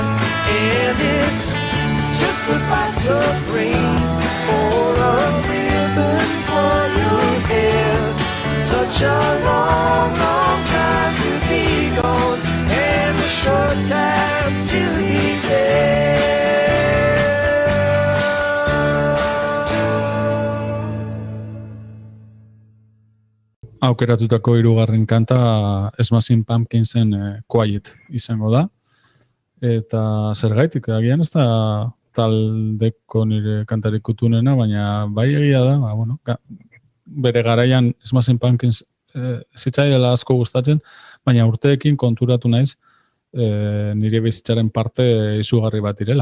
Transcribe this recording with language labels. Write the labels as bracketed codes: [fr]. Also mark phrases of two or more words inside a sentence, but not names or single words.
[en] And it's just a box of rain, or a ribbon for your hair. Such a long, long time to be gone, and a short time to be there. [eu] Aukeratutako hirugarren kanta Smashing Pumpkinsen Quiet izango da. Eta zergaitik, agian ez da taldeko nire kantarik kutunena, baina bai egia da, bueno, bere garaian Smashing Pumpkins zitzaiela asko gustatzen, baina urteekin konturatu naiz nire bizitzaren parte izugarri bat direla.